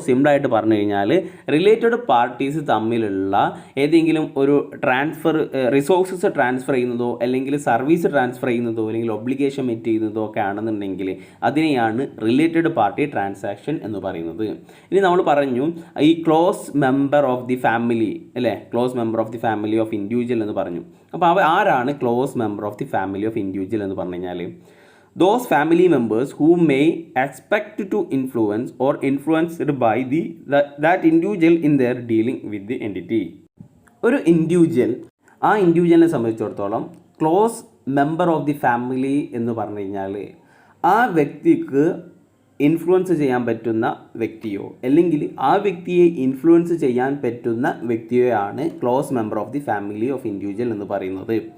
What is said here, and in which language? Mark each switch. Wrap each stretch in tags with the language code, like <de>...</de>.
<ml>സിമ്പിളായിട്ട് പറഞ്ഞു കഴിഞ്ഞാൽ റിലേറ്റഡ് പാർട്ടീസ് തമ്മിലുള്ള ഏതെങ്കിലും ഒരു റിസോഴ്സസ് ട്രാൻസ്ഫർ ചെയ്യുന്നതോ അല്ലെങ്കിൽ സർവീസ് ട്രാൻസ്ഫർ ചെയ്യുന്നതോ അല്ലെങ്കിൽ ഒബ്ലിഗേഷൻ മെറ്റ് ചെയ്യുന്നതോ ഒക്കെ ആണെന്നുണ്ടെങ്കിൽ അതിനെയാണ് റിലേറ്റഡ് പാർട്ടി ട്രാൻസാക്ഷൻ എന്ന് പറയുന്നത്. ഇനി നമ്മൾ പറഞ്ഞു ഈ close member of the family അല്ലേ, close member of the family of individual എന്ന് പറഞ്ഞു. അപ്പോൾ ആരാണ്</ml> <en>close member of the family of individual</en> <ml>എന്ന് പറഞ്ഞു കഴിഞ്ഞാൽ</ml> <en>those family members who may expect to influence or influenced by that individual in their dealing with the entity.</en> <ml>ഒരു individual, ആ ഇൻഡിവിജ്വലിനെ സംബന്ധിച്ചിടത്തോളം close member of the family എന്ന് പറഞ്ഞു കഴിഞ്ഞാൽ ആ വ്യക്തിക്ക് ഇൻഫ്ലുവൻസ് ചെയ്യാൻ പറ്റുന്ന വ്യക്തിയോ അല്ലെങ്കിൽ ആ വ്യക്തിയെ ഇൻഫ്ലുവൻസ് ചെയ്യാൻ പറ്റുന്ന വ്യക്തിയെയാണ് close member of the family of individual എന്ന് പറയുന്നത്.</ml>